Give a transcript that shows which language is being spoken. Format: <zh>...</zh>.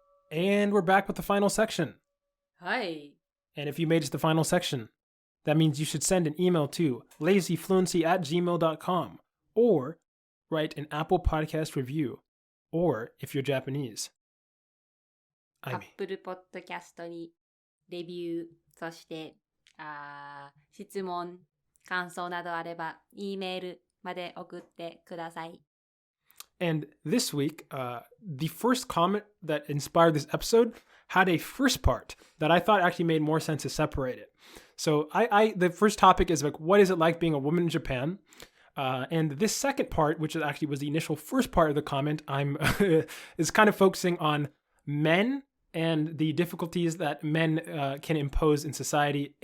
<en>And we're back with the final section. Hi. And if you made it to the final section, that means you should send an email to lazyfluency@gmail.com or write an Apple Podcast review, or if you're Japanese,</en> <ja>Apple Podcast にレビュー、そして質問、感想などあれば、Eメールまで送ってください。</ja> <en>And this week, the first comment that inspired this episode had a first part that I thought actually made more sense to separate it. So the first topic is like, what is it like being a woman in Japan? And this second part, which actually was the initial first part of the comment, is kind of focusing on men and the difficulties that men can impose in society.</en>